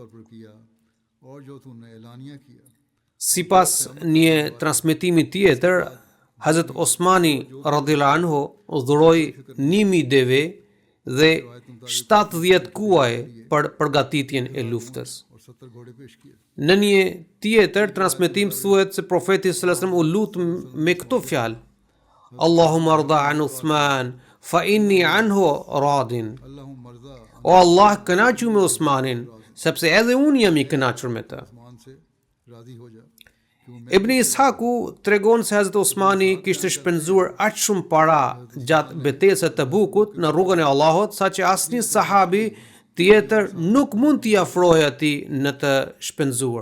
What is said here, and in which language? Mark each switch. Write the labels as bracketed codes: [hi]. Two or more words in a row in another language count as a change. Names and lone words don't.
[sq] Sipas një transmetimi tjetër, Hazrat Osmani [ar] رضي الله عنه [sq] dhuroi 1000 deve dhe 70 kuaj për përgatitjen e luftës. Në një tjetër transmetim thuhet se profeti [ar] صلى الله عليه وسلم [sq] u lut me këto fjalë: [ar] اللهم ارض عن عثمان فإني عنه راض. [sq] O Allah, kënaqu me Osmanin, sepse edhe unë jam i kënaqur me të. Ibn Ishaku tregon se Hazrat Osmani kishte shpenzuar aq shumë para gjatë betejës së Tabukut në rrugën e Allahut, saqë asnjë sahabi tjetër nuk mund t'i afrohej atij në të shpenzuar.